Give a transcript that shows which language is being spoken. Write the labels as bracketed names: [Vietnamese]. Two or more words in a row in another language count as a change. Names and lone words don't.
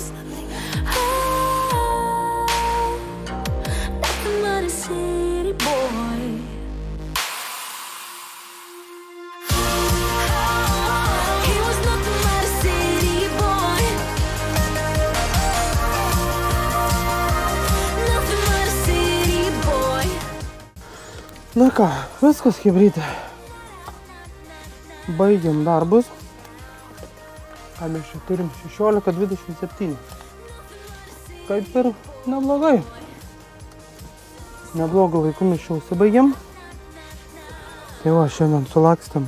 [English] Oh, nothing but a city boy. He was nothing but a city boy. Nothing but a city boy. [Lithuanian] Na ką, viskas, chebrytė. Baigiam darbus. Ką mes čia turim? 16:27. Kaip ir neblogai. Neblogą laiku mes čia užsibaigiam. Tai va, šiandien sulakstėm.